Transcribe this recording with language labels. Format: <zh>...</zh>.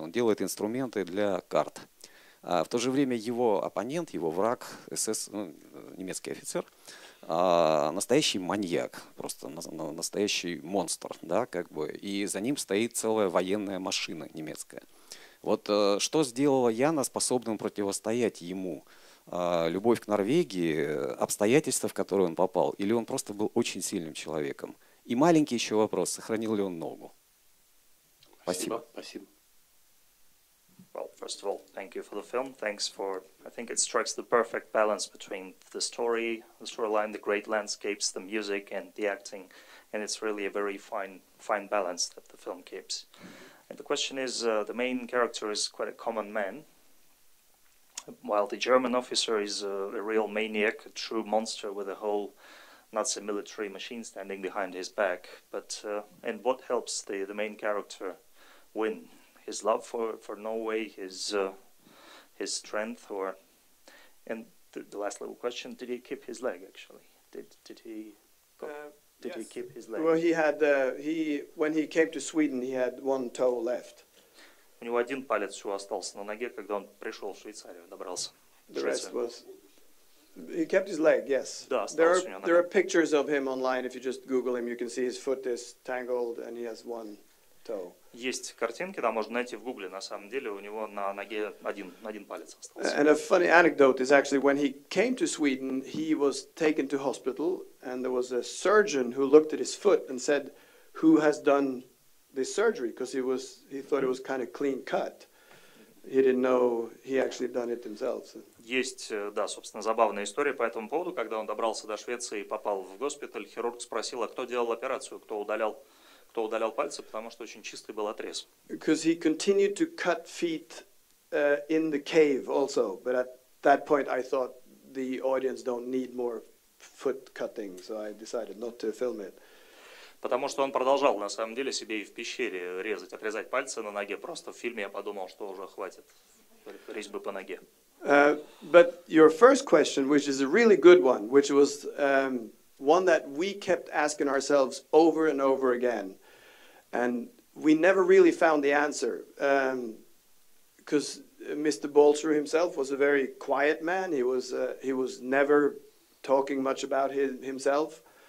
<ru>Он делает инструменты для карт. В то же время его оппонент, его враг, немецкий офицер, настоящий маньяк, просто настоящий монстр, да, как бы, и за ним стоит целая военная машина немецкая. Вот что сделала Яна способным противостоять ему? Любовь к Норвегии, обстоятельства, в которые он попал, или он просто был очень сильным человеком? И маленький еще вопрос, сохранил ли он ногу? Спасибо. Спасибо.</ru> <en>Well, first of all, thank you for the film. Thanks for, I think it strikes the perfect balance between the storyline, the great landscapes, the music, and the acting. And it's really a very fine balance that the film keeps. And the question is, the main character is quite a common man, while the German officer is a real maniac, a true monster with a whole Nazi military machine standing behind his back. But and what helps the main character win? His love for Norway, his strength, and the last little question: did he keep his leg? Actually, did he yes. keep his leg? Well, he had when he came to Sweden, he had one toe left.</en> <ru>У него один палец всего остался на ноге, когда он пришел в Швейцарию, добрался.</ru> <en>The rest was. He kept his leg, yes.</en> <ru>Да,</ru> <en>there are pictures of him online. If you just Google him, you can see his foot is tangled and he has one toe.</en> <ru>Есть картинки, да, можно найти в Гугле. На самом деле у него на ноге один палец остался.</ru> <en>And a funny anecdote is actually when he came to Sweden, he was taken to hospital, and there was a surgeon who looked at his foot and said, "Who has done this surgery?" Because he thought it was kind of clean cut. He didn't know he actually done it himself. So.</en> <ru>Есть, да, собственно, забавная история по этому поводу. Когда он добрался до Швеции и попал в госпиталь, хирург спросил, а кто делал операцию, кто удалял пальцы, потому что очень чистый был отрез.</ru> <en>Because he continued to cut feet in the cave also, but at that point I thought the audience don't need more foot cutting, so I decided not to film it.</en> <ru>Потому что он продолжал, на самом деле, себе и в пещере отрезать пальцы на ноге. Просто в фильме я подумал, что уже хватит резьбы по ноге.</ru> <en>But your first question, which is a really good one, which was one that we kept asking ourselves over and over again, and we never really found the answer, because Mr. Bolscher himself was a very quiet man. He was never talking much about himself.</en>